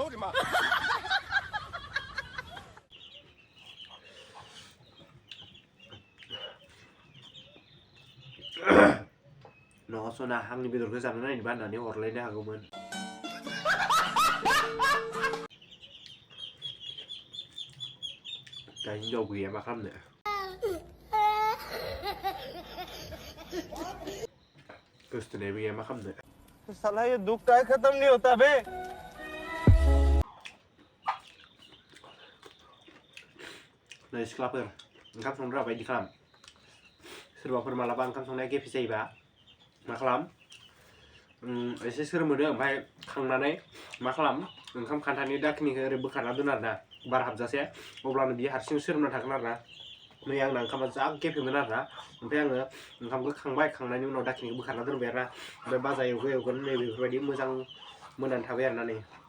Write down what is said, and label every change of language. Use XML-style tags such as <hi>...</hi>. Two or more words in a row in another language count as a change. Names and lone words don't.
<brx>न'आव सना आंनि बेदरखौ जानो नायनोबा होननानै हरलायनो हागौमोन दा हिन्जाव गैया मा खालामनो गोसथोनायबो गैया मा खालामनो</brx> <hi>साला ये दुख का खत्म नहीं होता बे</hi> <brx>नै सिख्लाफोर ओंखाम संग्रा बायदि खालाम सोरबाफोर मालाबा ओंखाम संनाया गेफे जायोबा मा खालाम एसे सोरमोदो ओमफ्राय खांनानै मा खालाम ओंखाम खान्थानि दाखिनिखौ ओरै बोखारना दोन आरोना बार हाबजासे अब्लानो बियो हारसिं सोरोमना थागोन आरोना नै आंना ओंखामा जा गेफेमोन आरोना ओमफ्राय आङो ओंखामखौ खांबाय खांनायनि उनाव दाखिनिखौ बोखारना दोनबाय आरोना ओमफ्राय बाजा एवगोन नै बेफोरबायदि मोजां मोननानै थाबाय आरोना नै</brx>